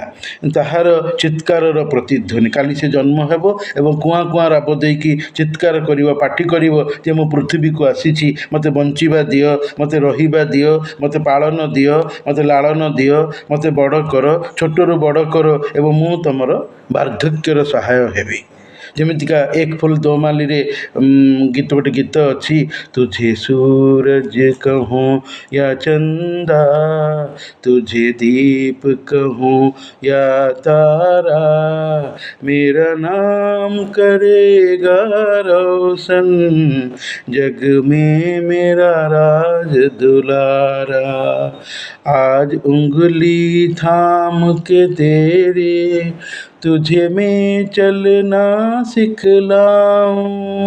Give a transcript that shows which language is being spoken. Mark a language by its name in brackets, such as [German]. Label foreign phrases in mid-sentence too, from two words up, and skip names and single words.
[Odia] ତାହାର ଚିତ୍କାରର ପ୍ରତିଧ୍ୱନି, କାଲି ସେ ଜନ୍ମ ହେବ ଏବଂ କୁଆଁ କୁଆଁ ରାବ ଦେଇକି ଚିତ୍କାର କରିବ, ପାଟି କରିବ ଯେ ମୁଁ ପୃଥିବୀକୁ ଆସିଛି, ମୋତେ ବଞ୍ଚିବା ଦିଅ, ମୋତେ ରହିବା ଦିଅ, ମୋତେ ପାଳନ ଦିଅ, ମୋତେ ଲାଳନ ଦିଅ, ମୋତେ ବଡ଼ କର, ଛୋଟରୁ ବଡ଼ କର ଏବଂ ମୁଁ ତୁମର ବାର୍ଦ୍ଧକ୍ୟର ସହାୟ ହେବି। ଯେମିତିକା ଏକ ଫୁଲ ଦୋ ମାଲିରେ ଗୋଟେ ଗୀତ ଅଛି, [Hindi] तुझे सूरज कहूँ या चंदा, तुझे दीप कहूँ या तारा, मेरा नाम करेगा रोशन, जग में मेरा राज दुलारा। आज उंगली थाम के तेरे तुझे मैं चलना सिखलाऊं,